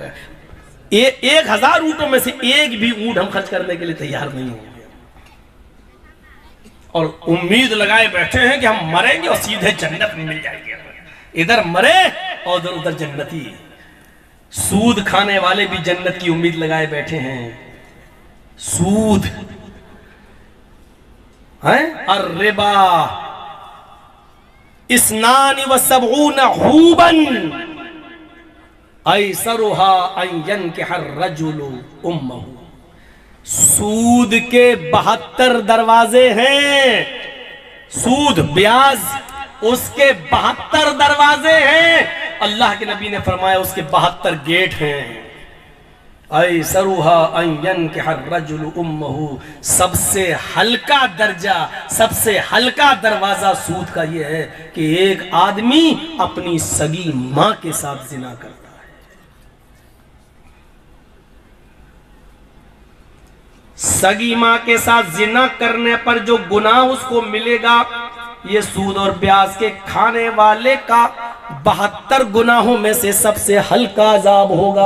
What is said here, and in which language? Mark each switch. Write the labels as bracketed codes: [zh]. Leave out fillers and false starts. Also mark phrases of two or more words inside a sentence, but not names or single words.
[hi] 1000 ऊंटों में से 1 भी ऊंट हम खर्च करने के लिए तैयार नहीं होंगे और उम्मीद लगाए बैठे हैं कि हम मरेंगे और सीधे जन्नत में मिल जाएंगे। इधर मरे और उधर उधर जन्नती। सूद खाने वाले भी जन्नत की उम्मीद लगाए बैठे हैं। सूद है [ar] الربا اثنان وسبعون حوبا أيسرها أن ينكح الرجل أمه. [hi] सूद के 72 दरवाजे हैं। सूद ब्याज उसके 72 दरवाजे हैं। अल्लाह के नबी ने फरमाया उसके 72 गेट हैं। [ar] أيسرها أن ينكح الرجل أمه, [hi] सबसे हल्का दर्जा, सबसे हल्का दरवाजा सूद का यह है कि एक आदमी अपनी सगी मां के साथ जिना करता है। सगी मां के साथ जिना करने पर जो गुनाह उसको मिलेगा, ये सूद और ब्याज के खाने वाले का 72 गुनाहों में से सबसे हल्का अजाब होगा।